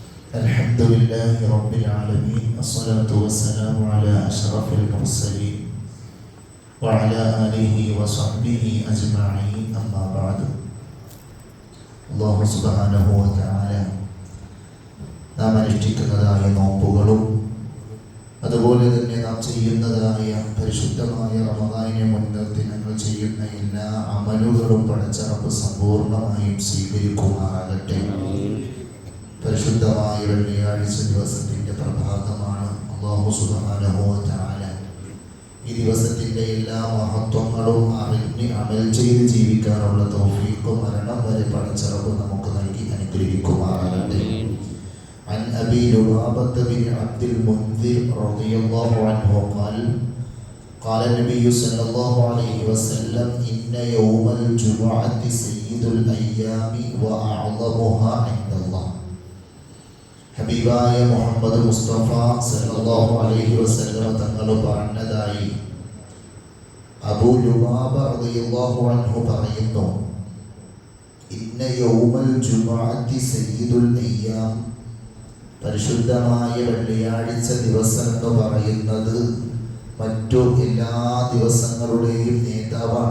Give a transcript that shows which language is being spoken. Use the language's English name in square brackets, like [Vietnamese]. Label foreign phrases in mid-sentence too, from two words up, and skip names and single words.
[Arabic] الحمد لله رب العالمين، الصلاة والسلام على أشرف المرسلين وعلى آله وصحبه أجمعين. أما بعد. الله سبحانه وتعالى [Malayalam] നാം അനുഷ്ഠിക്കുന്നതായ നോമ്പുകളും അതുപോലെ തന്നെ നാം ചെയ്യുന്നതായ പരിശുദ്ധമായ റമദാനിനെ മുൻനിർത്തി ഞങ്ങൾ ചെയ്യുന്ന എല്ലാ അമലുകളും പടച്ച റബ്ബ് സമ്പൂർണ്ണമായും സ്വീകരിക്കുമാറാകട്ടെ. പരിശുദ്ധമായ വെള്ളിയാഴ്ച ദിവസത്തിൻ്റെ പ്രഭാതമാണ്. [Arabic] الله سبحانه وتعالى [Malayalam] ഈ ദിവസത്തിൻ്റെ എല്ലാ മഹത്വങ്ങളും അറിഞ്ഞ് അമൽ ചെയ്ത് ജീവിക്കാനുള്ള തൗഫീഖ് മരണം വരെ പടച്ച റബ്ബ് നമുക്ക് നൽകി അനുഗ്രഹിക്കുമാറാകട്ടെ. [Arabic] عن أبي لبابة بن عبد المنذر رضي الله عنه قال قال النبي صلى الله عليه وسلم إن يوم الجمعة سيد الأيام وأعظمها عند الله. [Malayalam] ഹബീബായ മുഹമ്മദ് മുസ്തഫ [Arabic] صلى الله عليه وسلم [Malayalam] തങ്ങൾ പറഞ്ഞതായി അബൂ ലുബാബ [Arabic] رضي الله عنه [Malayalam] പറയുന്നു, [Arabic] إن يوم الجمعة سيد الأيام, [Malayalam] പരിശുദ്ധമായ വെള്ളിയാഴ്ച ദിവസം എന്ന് പറയുന്നത് മറ്റു എല്ലാ ദിവസങ്ങളുടെയും നേതാവാണ്.